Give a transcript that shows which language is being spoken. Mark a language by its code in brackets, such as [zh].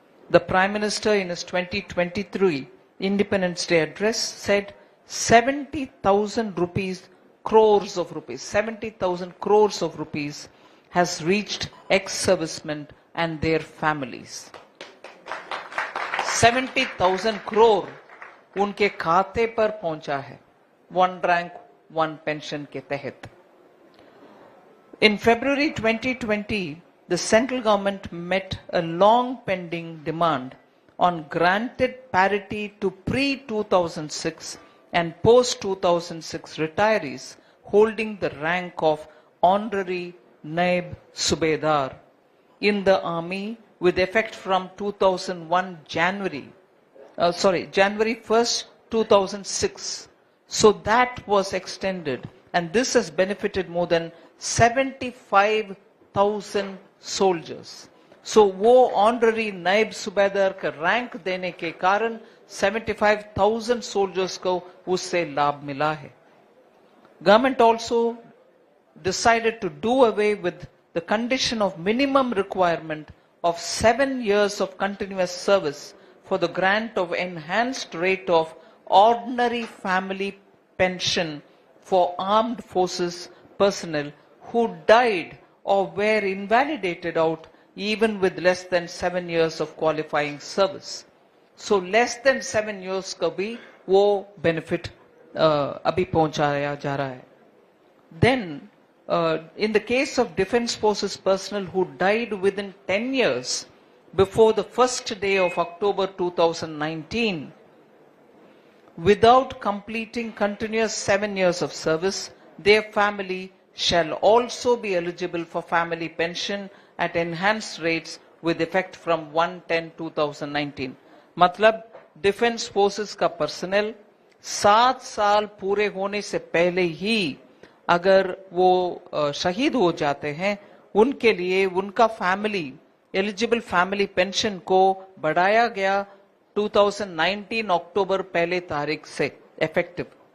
[en] The Prime Minister in his 2023 Independence Day address said 70,000 rupees, crores of rupees, 70,000 crores of rupees has reached ex-servicemen and their families. [hi] 70,000 crore उनके खाते पर पहुंचा है, one rank, one pension के तहत. [en] In February 2020, the central government met a long pending demand on granted parity to pre-2006 and post-2006 retirees holding the rank of honorary Naib Subedar in the army with effect from January 1st, 2006. So that was extended and this has benefited more than 75,000 soldiers. [hi] So वो honorary नायब सुबेदार का rank देने के कारण 75,000 soldiers को उससे लाभ मिला है. [en] Government also decided to do away with the condition of minimum requirement of 7 years of continuous service for the grant of enhanced rate of ordinary family pension for armed forces personnel who died or were invalidated out even with less than 7 years of qualifying service. So less than 7 years [hi] का भी वो benefit अभी पहुंचाया जा रहा है. [en] Then in the case of defense forces personnel who died within 10 years before the first day of October 2019 without completing continuous 7 years of service, their family shall also be eligible for family pension at enhanced rates with effect from 1/10/2019. [hi] मतलब defence forces का personal 7 साल पूरे होने से पहले ही अगर वो शहीद हो जाते हैं, उनके लिए उनका फैमिली एलिजिबल फैमिली पेंशन को बढ़ाया गया 2019 अक्टूबर 1 तारीख से इफेक्टिव.